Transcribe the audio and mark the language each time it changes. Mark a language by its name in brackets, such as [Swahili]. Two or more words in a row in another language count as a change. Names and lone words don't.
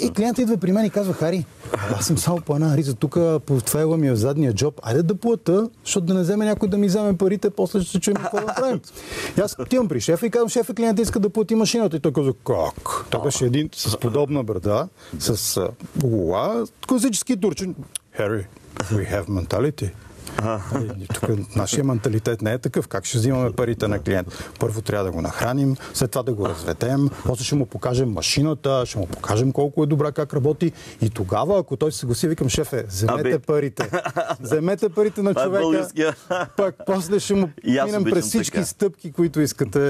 [Bulgarian] И клиентът идва при мен и казва, Хари, аз съм само по една риза тук, портфейла ми е в задния джоб, айде да плата, защото да не вземе някой да ми вземе парите, после ще се чуем какво да правим. И аз отивам при шефа и казвам, шефа, клиентът иска да плати машината. И той казва, как? Той беше един с подобна брада, с гола, класически турчин. [English] Harry, we have mentality. [Bulgarian] Тук нашия менталитет не е такъв. Как ще взимаме парите на клиент? Първо трябва да го нахраним, след това да го разведем, после ще му покажем машината, ще му покажем колко е добра, как работи. И тогава, ако той се съгласи, викам, шефе, вземете парите. Вземете парите на човека. Пък после ще му минем през всички стъпки, които искате.